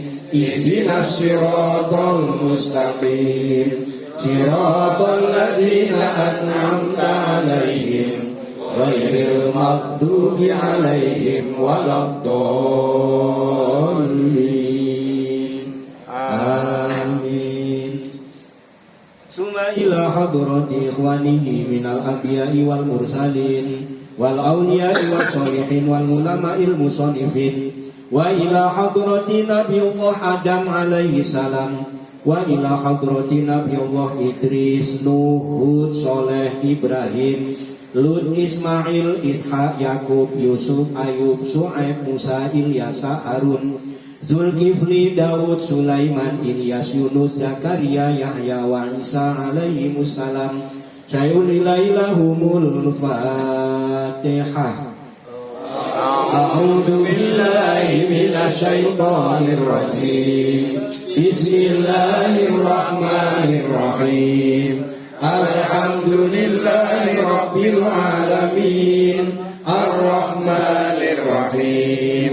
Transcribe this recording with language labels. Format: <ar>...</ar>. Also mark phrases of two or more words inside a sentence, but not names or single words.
<ar>اهدنا الصراط المستقيم. صراط الذين أنعمت عليهم غير المغضوب عليهم ولا الضالين. آمين ثم إلى حضرة إخوانه من الأنبياء والمرسلين والأولياء والصالحين وال العلماء المصنفين وإلى حضرة نبي الله آدم عليه السلام وإلى حضرة نبي الله Idris, Nuh, Hud, Soleh, Ibrahim, Lut, Ismail, Ishak, Yakub, Yusuf, Ayub, Su'aib, Musa, Ilyasa, Harun, Zulkifli, Daud, Sulaiman, Ilyas, Yunus, Zakaria, يحيى وعيسى عليه السلام. شيء إليهم الفاتحة. أعوذ بالله من الشيطان الرجيم. بسم الله الرحمن الرحيم. الحمد لله رب العالمين. الرحمن الرحيم.</ar>